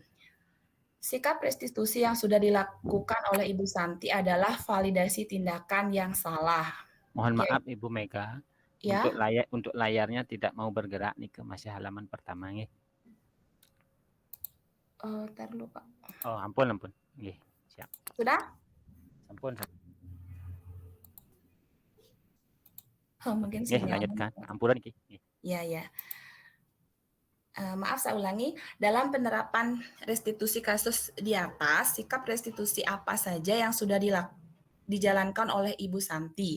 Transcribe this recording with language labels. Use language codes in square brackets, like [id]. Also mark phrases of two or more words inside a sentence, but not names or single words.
[id] Sikap restitusi yang sudah dilakukan oleh Ibu Santi adalah validasi tindakan yang salah. Mohon maaf Ibu Mega, Ya. untuk layarnya tidak mau bergerak nih ke masih halaman pertama nih. Ntar dulu Pak. Oh, [ban] ampun. Nggih, [id] siap. Sudah? Ampun. Mungkin Nggih, lanjutkan. Ampunan iki. Ya. Maaf saya ulangi, dalam penerapan restitusi kasus di atas, sikap restitusi apa saja yang sudah dijalankan oleh Ibu Santi?